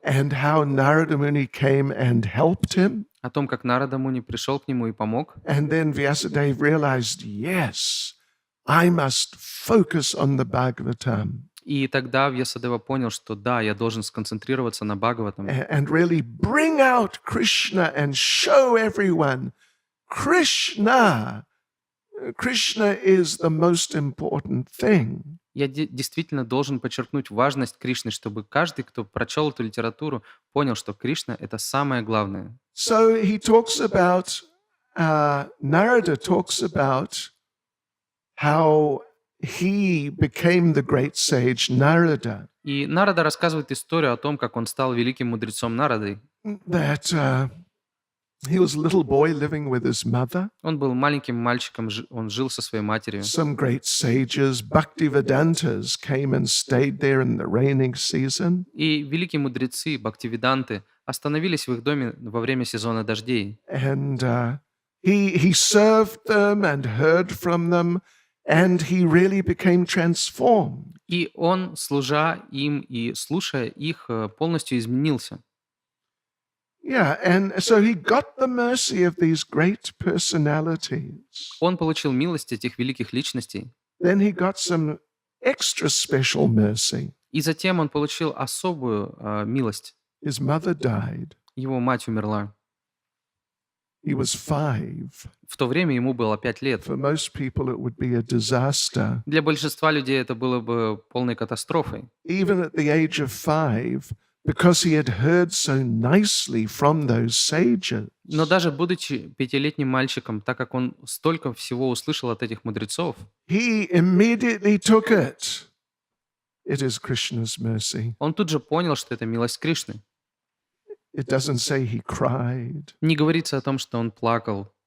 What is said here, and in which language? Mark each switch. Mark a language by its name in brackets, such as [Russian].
[English] and how Narada Muni came and helped him. [Russian] о том, как Нарада Муни пришел к нему и помог. [English] And then Vyasadeva realized, yes, I must focus on the Bhagavatam [Russian] И тогда Вьясадева понял, что да, я должен сконцентрироваться на Бхагаватам [English] and really bring out Krishna and show everyone Krishna. Krishna is the most important thing. [Russian] Я действительно должен подчеркнуть важность Кришны, чтобы каждый, кто прочел эту литературу, понял, что Кришна — это самое главное. [English] So he talks about, Narada talks about how he became the great sage Narada, [Russian] И Нарада рассказывает историю о том, как он стал великим мудрецом Нарадой. [English] that he was a little boy living with his mother. [Russian] Он был маленьким мальчиком, он жил со своей матерью. [English] Some great sages, Bhakti-vedantas, came and stayed there in the raining season. [Russian] И великие мудрецы, бхактивиданты, остановились в их доме во время сезона дождей. [English] And he served them and heard from them, and he really became transformed. [Russian] И он, служа им и слушая их, полностью изменился. [English] Yeah, and so he got the mercy of these great personalities. [Russian] Он получил милость этих великих личностей. [English] Then he got some extra special mercy. [Russian] И затем он получил особую милость. [English] His mother died. [Russian] Его мать умерла. [English] He was 5. [Russian] В то время ему было 5 лет. [English] For most people, it would be a disaster. [Russian] Для большинства людей это было бы полной катастрофой. [English] Even at the age of 5, because he had heard so nicely from those sages. [Russian] Но даже будучи 5-летним мальчиком, так как он столько всего услышал от этих мудрецов, [English] He immediately took it. It is Krishna's mercy. [Russian] он тут же понял, что это милость Кришны. [English] It doesn't say he cried. [Russian] Не говорится о том, что он плакал.